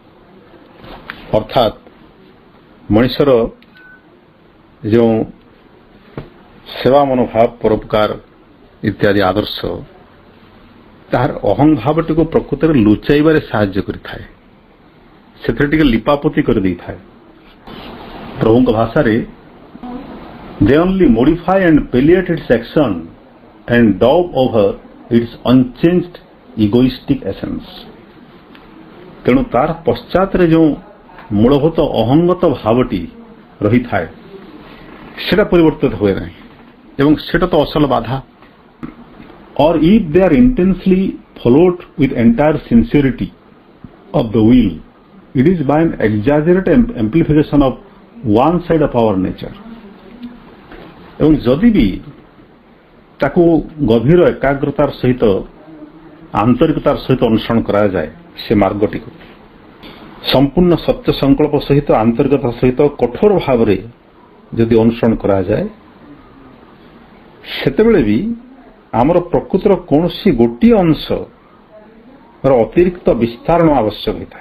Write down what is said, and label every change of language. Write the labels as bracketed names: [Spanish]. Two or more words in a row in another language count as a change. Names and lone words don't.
[Odia] ଅର୍ଥାତ୍ ମଣିଷର ଯେଉଁ ସେବା ମନୋଭାବ, ପରୋପକାର ଇତ୍ୟାଦି ଆଦର୍ଶ ତାହାର ଅହଂଭାବଟିକୁ ପ୍ରକୃତରେ ଲୁଚାଇବାରେ ସାହାଯ୍ୟ କରିଥାଏ, ସେଥିରେ ଟିକେ ଲିପାପୋତି କରିଦେଇଥାଏ। ପ୍ରଭୁଙ୍କ ଭାଷାରେ [English] they only modify and palliate its action and daub over its unchanged egoistic essence। [Odia] ତେଣୁ ତାର ପଶ୍ଚାତରେ ଯେଉଁ ମୂଳଭୂତ ଅହଙ୍ଗତ ଭାବଟି ରହିଥାଏ ସେଟା ପରିବର୍ତ୍ତିତ ହୁଏ ନାହିଁ ଏବଂ ସେଟା ତ ଅସଲ ବାଧା। [English] or if they are intensely followed with entire sincerity of the will, it is by an exaggerated amplification of one side of our nature। [Odia] ଏବଂ ଯଦି ବି ତାକୁ ଗଭୀର ଏକାଗ୍ରତାର ସହିତ, ଆନ୍ତରିକତାର ସହିତ ଅନୁସରଣ କରାଯାଏ, ସେ ମାର୍ଗଟିକୁ ସମ୍ପୂର୍ଣ୍ଣ ସତ୍ୟ ସଂକଳ୍ପ ସହିତ, ଆନ୍ତରିକତା ସହିତ କଠୋର ଭାବରେ ଯଦି ଅନୁସରଣ କରାଯାଏ, ସେତେବେଳେ ବି ଆମର ପ୍ରକୃତିର କୌଣସି ଗୋଟିଏ ଅଂଶର ଅତିରିକ୍ତ ବିସ୍ତାରଣ ଆବଶ୍ୟକ ହୋଇଥାଏ।